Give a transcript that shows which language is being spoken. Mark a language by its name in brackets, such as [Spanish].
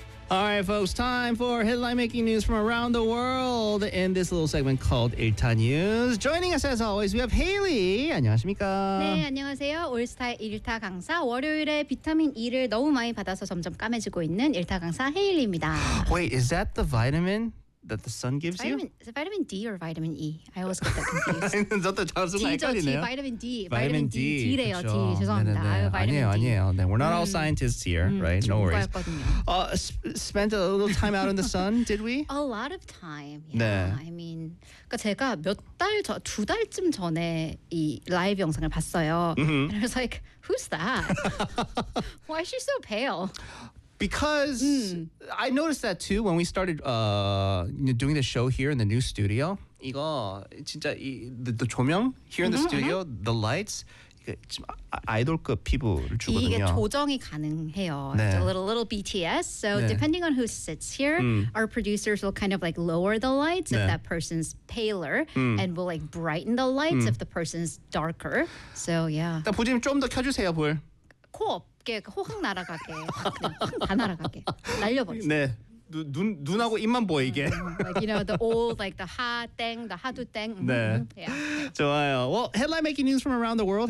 [English] right, folks, time for headline-making news from around the world in this little segment called 1타 News. Joining us, as always, we have Hayley. [Korean] 안녕하십니까? 네, 안녕하세요. 올스타의 1타 강사, 월요일에 비타민 E를 너무 많이 받아서 점점 까매지고 있는 1타 강사 헤일리입니다. [English] Wait, is that the vitamin that the sun gives you? Is it vitamin D or vitamin E? I always get that confused. [Korean] 저도 잘 쓰고 헷갈리네요. D죠, D. [English] Vitamin D. Vitamin D. [Korean] D래요, D. 죄송합니다. 네, 네, 네. 아니에요, 아니에요. [English] Then we're not all scientists here, right? No worries. Spent a little time out in the sun, did we? A lot of time, yeah. [Korean] 네. [English] I mean, [Korean] 그러니까 제가 몇 달, 두 달쯤 전에 이 라이브 영상을 봤어요. [English] Mm-hmm. And I was like, who's that? Why is she so pale? Because I noticed that too when we started doing the show here in the new studio. [Korean] 이거 진짜 이, [English] the 조명 here mm-hmm, in the studio, mm-hmm. the lights, [Korean] 아이돌급 피부를 주거든요. 이게 조정이 가능해요. 네. [English] It's a little BTS. So [Korean] 네. [English] depending on who sits here, our producers will kind of like lower the lights 네. if that person's paler and will like brighten the lights if the person's darker. So yeah. [Korean] 일단 부지 좀 더 켜주세요, 불. 코업. 호흡 날아가게 다 날아가게 날려버리세요. 네. 눈 눈하고 입만 보이게. [English] Like, you know the old like the ha thing, the ha do thing. [Korean] 네. Yeah. 좋아요. [English] Well, headline making news from around the world.